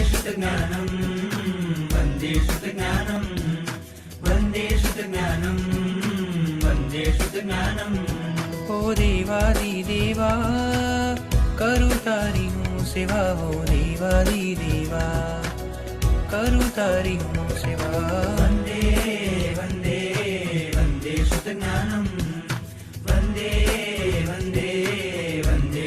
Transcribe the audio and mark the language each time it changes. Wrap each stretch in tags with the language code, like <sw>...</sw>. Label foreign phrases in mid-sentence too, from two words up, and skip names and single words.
<sa>श्रुतज्ञानं वन्दे श्रुतज्ञानं वन्दे श्रुतज्ञानं वन्दे श्रुतज्ञानं।</sa> <gu>ઓ દેવાદિદેવા કરૂ તારી હું સેવા, હો દેવાદિદેવા કરું તારી હું સેવા।</gu> <sa>વંદે વંદે વંદે શ્રુતજ્ઞાનમ વંદે વંદે વંદે</sa>